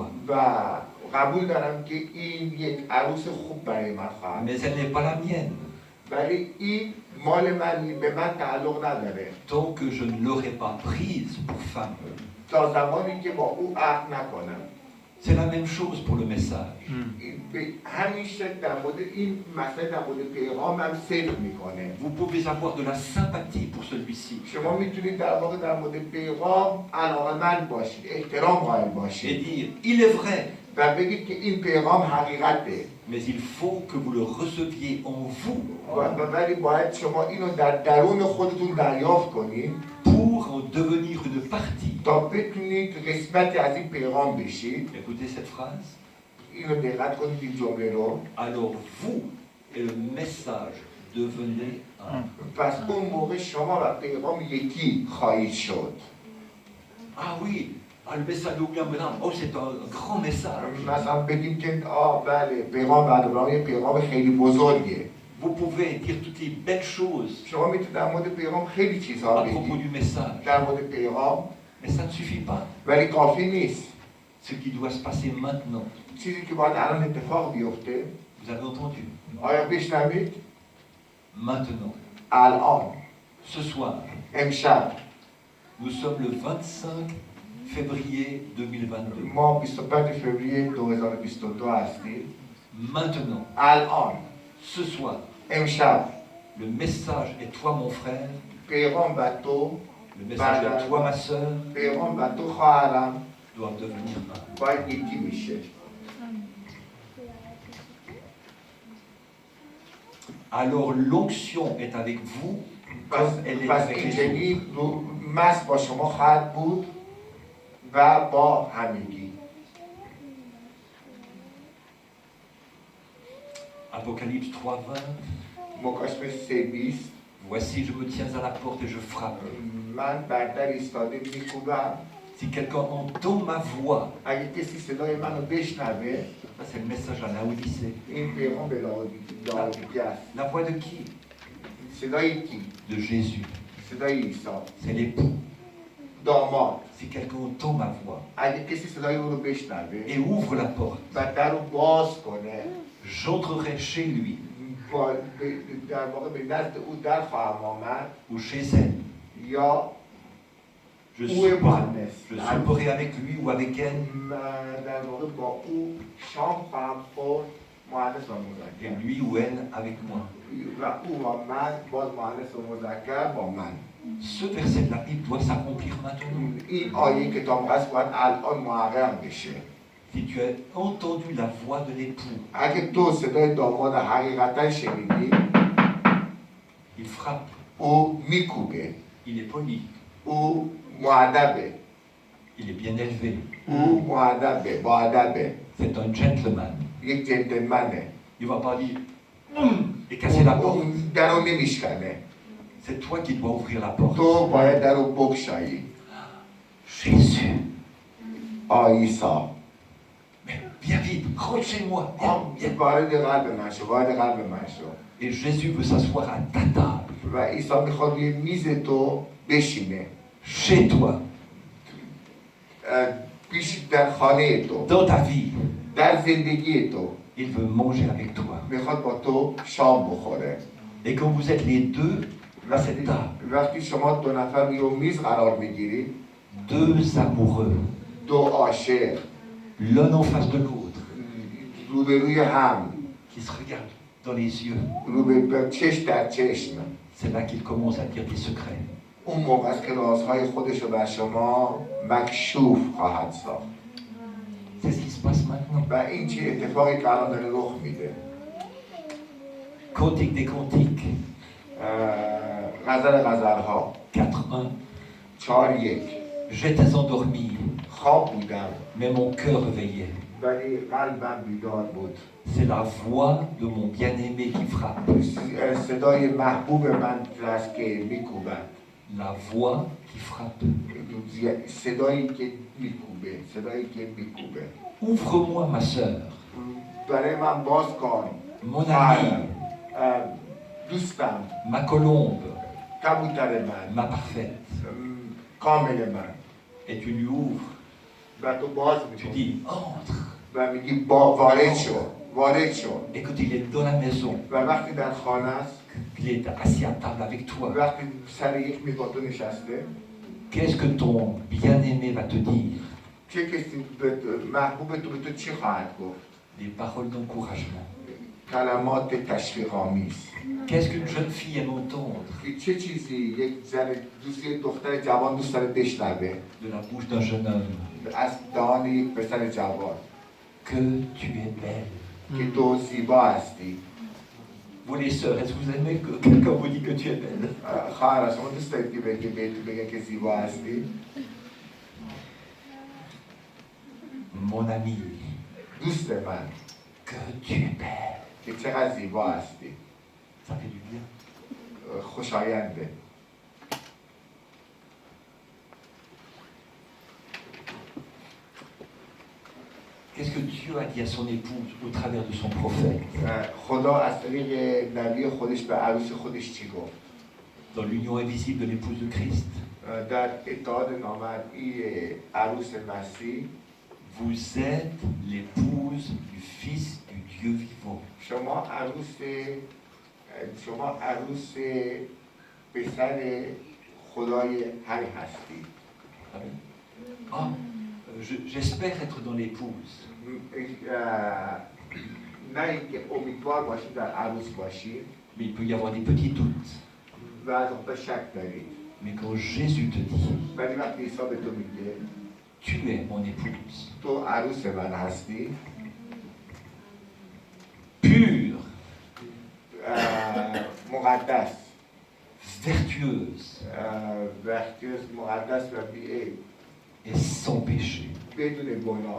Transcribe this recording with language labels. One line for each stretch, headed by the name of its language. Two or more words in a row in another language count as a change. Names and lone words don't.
Persian: و قبول دارم که این یک عروس خوب برای من خواهد.
French: Mais elle n'est pas la mienne.
Persian: ولی این مال من، به من تعلق نداره.
French: Tant que je ne l'aurai pas prise pour femme.
Persian: تا زمانی که با او عهد نکنم.
French: C'est la même chose pour le message.
Persian: به همین شکل در مورد این مسئله در مورد پیغام هم صدق میکنه.
French: Vous pouvez avoir de la sympathie pour celui-ci
Persian: شما میتونید در واقع در مورد پیغام علاقه‌مند باشید، احترام قائل
French: et
Persian: باشید
French: dire il est vrai,
Persian: و بگید که این پیغام حقیقته.
French: mais il faut que vous le receviez en vous
Persian: ولی باید شما اینو در درون خودتون دریافت کنید
French: pour en devenir une partie.
Persian: تا بتونید قسمتی از این پیغام بشید.
French: Écoutez cette phrase.
Persian: اینو دقت کنید این جمله رو.
French: Alors vous et le message devenez un.
Persian: پس اون موقع شما و پیغام یکی خواهید شد.
French: Ah oui, le message de William Branham, oh c'est un grand message.
Persian: مثلا بگیم که بله پیغام برنامه یه پیغام خیلی بزرگه.
French: Vous pouvez dire toutes les belles choses
Persian: شما میتونید در مورد پیغام خیلی چیزها
French: à propos
Persian: بگید
French: du message,
Persian: در مورد پیغام،
French: mais ça ne suffit pas.
Persian: ولی کافی نیست.
French: Ce qui doit se passer maintenant,
Persian: چیزی که باید الان اتفاق بیفته،
French: vous avez entendu,
Persian: آیا بشنوید؟
French: maintenant,
Persian: الان،
French: ce soir,
Persian: امشب،
French: nous sommes le 25 février 2022.
Persian: ما 25 فوریه 2022 هستیم.
French: Maintenant,
Persian: الان،
French: ce soir,
Persian: امشب،
French: le message est toi mon frère,
Persian: پیغام و تو،
French: le message est toi ma sœur,
Persian: پیغام و تو خواهرم،
French: doivent devenir un.
Persian: باید یکی میشه.
French: Alors l'onction est avec vous comme elle est
Persian: پس
French: avec les autres.
Persian: اینجوری مس با شما خواهد بود و با همگی.
French: Apocalypse 3:20.
Persian: مکاشفه 3:20
French: Voici, je me tiens à la porte et je frappe.
Persian: من بر در ایستاده میکوبم.
French: Si quelqu'un entend ma voix,
Persian: اگه کسی صدای منو بشنوه،
French: ça c'est le message à Laodicée.
Persian: این پیغام به لاودیکه است.
French: La voix de qui?
Persian: صدای کی؟
French: De Jésus.
Persian: صدای عیسی.
French: C'est l'époux.
Persian: داماد.
French: Si quelqu'un entend ma voix
Persian: اگه کسی صدای او رو بشنوه
French: et ouvre la porte,
Persian: و در رو باز کنه،
French: j'entrerai chez lui
Persian: در واقع به نزد او در خواهم آمد
French: ou chez elle.
Persian: یا
French: Je
Persian: او مؤنث.
French: souperai avec lui ou avec elle,
Persian: در واقع با او شام خواهم خورد، مؤنث و
French: et
Persian: مذکر.
French: lui ou elle avec moi.
Persian: و او و من باز مؤنث و مذکر با من.
French: Ce verset de la Bible doit s'accomplir maintenant.
Persian: این آیه کتاب هست باید الان محقق بشه.
French: Si tu as entendu la voix de l'époux,
Persian: اگه تو صدای داماد حقیقتا شنیدی،
French: il frappe,
Persian: او میکوبه،
French: il est poli,
Persian: او مؤدبه،
French: il est bien élevé,
Persian: او مؤدبه، با ادبه،
French: c'est un gentleman.
Persian: یک جنتلمنه.
French: Il ne va pas dire et casser la porte.
Persian: اون در رو نمیشکنه.
French: C'est toi qui dois ouvrir la porte.
Persian: تو باید در رو بگشایی.
French: Jésus,
Persian: عیسی
French: mais viens vite, rentre chez moi. Viens, viens.
Persian: وارد قلب من شو، وارد قلب من شو.
French: Et Jésus veut s'asseoir à ta table,
Persian: و عیسی میخواد روی میز تو بشینه،
French: chez toi,
Persian: پیش در خانه تو،
French: dans ta vie.
Persian: در زندگی تو.
French: Il veut manger avec toi.
Persian: میخواد با تو شام بخوره.
French: Et quand vous êtes les deux à cette table,
Persian: وقتی شما دو نفر روی میز قرار میگیرید،
French: deux amoureux,
Persian: دو عاشق
French: l'un en face de l'autre,
Persian: روبروی هم،
French: qui se regardent dans les yeux,
Persian: روبروی چشم در چشم،
French: c'est là qu'il commence à dire des secrets.
Persian: اون موقع است که رازهای خودش رو بر شما مکشوف خواهد ساخت.
French: C'est ce qui se passe maintenant.
Persian: و این چه اتفاقی که الان داره رخ میده.
French: Cantique des cantiques,
Persian: غزل غزلها
French: 4:1.
Persian: 4:1
French: J'étais endormi,
Persian: خواب بودم
French: mais mon cœur veillait.
Persian: ولی قلبم بیدار بود.
French: C'est la voix de mon bien-aimé qui frappe.
Persian: صدای محبوب من است که میکوبد.
French: La voix qui frappe.
Persian: صدایی که میکوبه، صدایی که میکوبه.
French: Ouvre-moi, ma sœur,
Persian: برای من باز کن.
French: mon ami,
Persian: دوستم،
French: ma colombe,
Persian: کبوتر من،
French: ma parfaite.
Persian: کامل من.
French: Et tu lui ouvres,
Persian: و تو باز
French: tu
Persian: میکنی
French: dis entre.
Persian: و میگی وارد شو، وارد شو.
French: Et quand il est dans la maison,
Persian: و وقتی در خانه است،
French: qu'il est assis à table avec toi,
Persian: وقتی سر یک میز با تو نشسته،
French: qu'est-ce que ton bien-aimé va te dire?
Persian: چه کسی محبوب تو به تو چی خواهد گفت؟
French: Des paroles d'encouragement.
Persian: کلمات تشویق‌آمیز.
French: Qu'est-ce qu'une jeune fille aime entendre
Persian: چه چیزی یک زن دوست، یک دختر جوان دوست داره بشنوه
French: de la bouche d'un jeune homme?
Persian: از دهان یک پسر جوان
French: Que tu es belle.
Persian: که تو زیبا هستی.
French: Vous les sœurs, est-ce que vous aimez que quelqu'un vous dit que tu es belle?
Persian: خواهر شما دوست دارید که بهتون بگن که زیبا هستی؟
French: Mon ami,
Persian: دوست من
French: que tu es belle.
Persian: که چقدر زیبا هستی.
French: Ça fait du bien.
Persian: خوشاینده.
French: Qu'est-ce que Dieu a dit à son épouse au travers de son prophète?
Persian: خدا از طریق نبی خودش به عروس خودش چی گفت؟
French: Dans l'union invisible de l'épouse de Christ,
Persian: در اتحاد نامرئی عروس مسیح،
French: vous êtes l'épouse du Fils du Dieu vivant.
Persian: شما عروس پسر خدای حی هستید.
French: Amen. Ah, j'espère être dans l'épouse.
Persian: نه اینکه امیدوار باشید در عروس باشید
French: Mais il peut y avoir des petits doutes.
Persian: و از آن شک دارید.
French: Mais quand Jésus te dit,
Persian: ولی وقتی عیسی به تو میگه
French: Tu es mon épouse,
Persian: تو عروس من هستی.
French: pure,
Persian: مقدس،
French: vertueuse
Persian: وقتیز مقدس و بیعیب،
French: et sans péché.
Persian: بدون گناه.